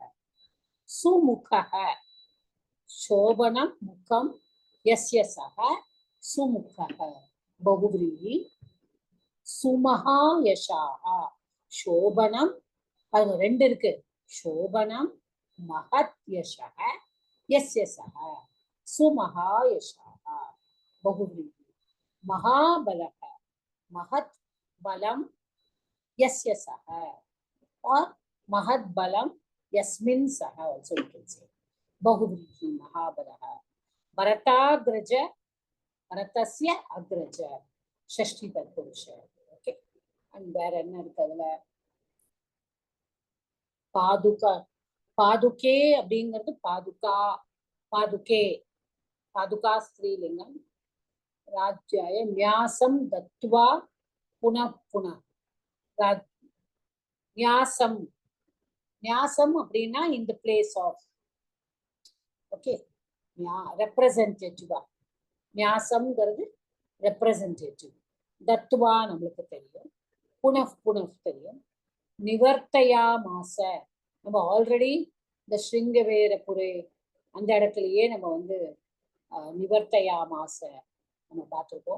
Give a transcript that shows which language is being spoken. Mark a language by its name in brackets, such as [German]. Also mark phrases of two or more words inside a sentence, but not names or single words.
[Sanskrit] सुमुखः शोभनं मुखं यस्य सः सुमुखः बहुव्रीहिः. सुमहा यशाः शोभनम्, [Tamil] அது ரெண்டு இருக்கு. [Sanskrit] शोभनं महत् यशः यस्य सः सुमहा यशाः बहुव्रीहिः. மகாபலஹ महत् बलम यस्य सह और महत् बलम यस्मिन् सह [English] also you can say [Sanskrit] बहुव्रीहि महाबलः. भरताग्रज, भरतस्य अग्रज षष्ठी तत्पुरुष. [Tamil] ओके, and வேற என்ன இருக்கு அதுல? [Sanskrit] पादुका पादुके [Tamil] அப்படிங்கிறது [Sanskrit] पादुका पादुके [Tamil] பாதுகா ஸ்திரீலிங்கம். [Sanskrit] राज्याय न्यासम दत्वा पुनः पुनः. न्यासम, न्यासम [English] அப்படின்னா in the place of. [Tamil] ஓகே, ரெப்ரசன்டேட்டிவா न्यासம்ங்கிறது ரெப்ரசன்டேட்டிவ். தத்வா நம்மளுக்கு தெரியும், [Sanskrit] पुनः पुनः [Tamil] தெரியும். நிவர்த்தையா மாச, நம்ம ஆல்ரெடி இந்த ஸ்ருங்கவேரபுரே அந்த இடத்துலயே நம்ம வந்து நிவர்த்தையா மாச நம்ம பார்த்துருக்கோம்.